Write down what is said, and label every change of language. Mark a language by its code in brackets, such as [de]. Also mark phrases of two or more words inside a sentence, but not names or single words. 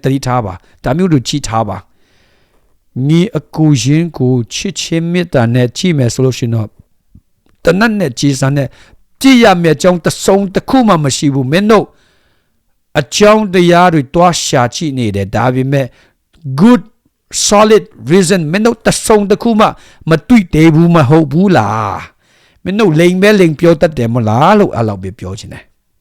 [my] တိထားပါဒါမျိုးတို့ကြည့်ထားပါညီအကူရင်ကိုချစ်ချင်းမေတ္တာနဲ့ကြည့်မယ်ဆိုလို့ရှိရင်တော့တနတ်နဲ့ကြည်စံနဲ့ကြည့်ရမယ့်အကြောင်းတစ်စုံတစ်ခုမှမရှိဘူးမင်းတို့အကြောင်းတရားတွေတွားရှာကြည့်နေတယ်ဒါပေမဲ့ [en] good solid reason [my] မင်းတို့တစ်စုံတစ်ခုမှမတွေ့သေးဘူးမဟုတ်ဘူးလားမင်းတို့လိမ်ပြောတတ်တယ်မလားလို့အဲ့လောက်ပဲပြောချင်တယ်